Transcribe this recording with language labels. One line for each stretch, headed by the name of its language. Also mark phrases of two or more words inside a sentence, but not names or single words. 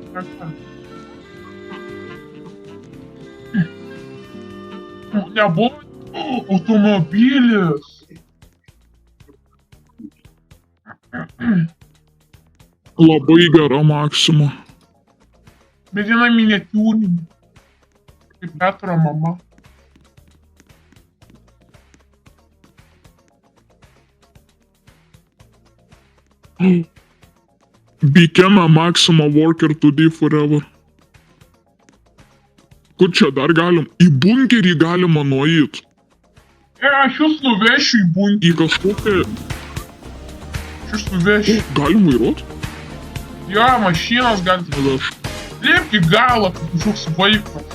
Lithuanian: Nebuvo automobilis. Labai gera Maksima. Bet viena miniatiūrinė. Kaip Petro mama.
English: Became a Maxima worker today forever.
Lithuanian: Kur čia dar galim? Į bunkerį galima nueit. Aš jūs nuvešiu į bunkerį. Į kažkokią... Aš jūs nuvešiu. Galim vairuot? Jo, mašinos galite. Neveš. Liepk į galą, kaip kažkoks vaikas.